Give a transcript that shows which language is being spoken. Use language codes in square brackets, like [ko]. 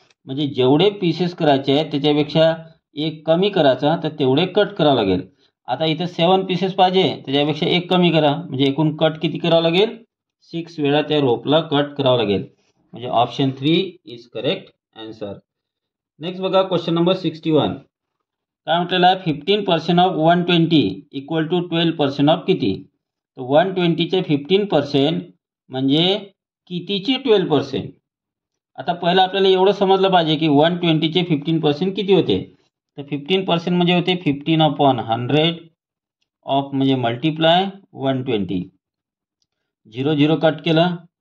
[mr] म्हणजे जेवढे पीसेस करायचे आहेत त्याच्यापेक्षा एक कमी करायचा तर तेवढे कट करावं लागेल. आता इथे 7 पीसेस पाहिजे त्याच्यापेक्षा एक कमी करा म्हणजे एकूण कट किती करावं लागेल 6 वेळा त्या रोपला कट करावं लागेल. म्हणजे [en] Option 3 is correct answer. [mr] Next बघा क्वेश्चन नंबर 61. काय म्हटलेलं आहे 15% ऑफ 120 इक्वल टू 12% ऑफ किती. तर 120चे 15% म्हणजे कितीचे 12%. आता पहिलं आपल्याला एवढं समजलं पाहिजे की 120चे 15% किती होते. तर 15% म्हणजे होते 15/100 ऑफ म्हणजे मल्टिप्लाय 120 0 0 कट केलं.